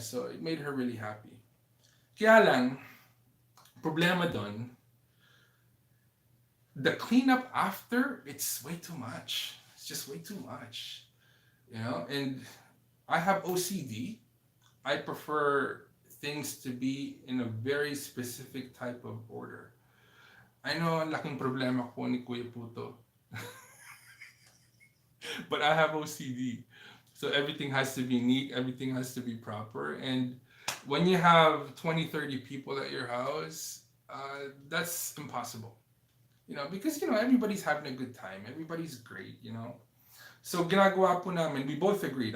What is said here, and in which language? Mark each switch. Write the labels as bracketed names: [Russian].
[English] So, it made her really happy. [Filipino] Kaya lang, problema doon, [English] the cleanup after, it's way too much. It's just way too much. And I have OCD. I prefer things to be in a very specific type of order. I know [Filipino] ang laking problema ko ni Kuya Puto. [English] But I have OCD. So everything has to be neat, everything has to be proper. And when you have 20, 30 people at your house, that's impossible. Because, everybody's having a good time. Everybody's great. So [Filipino] ginagawa po namin, [English] we both agreed.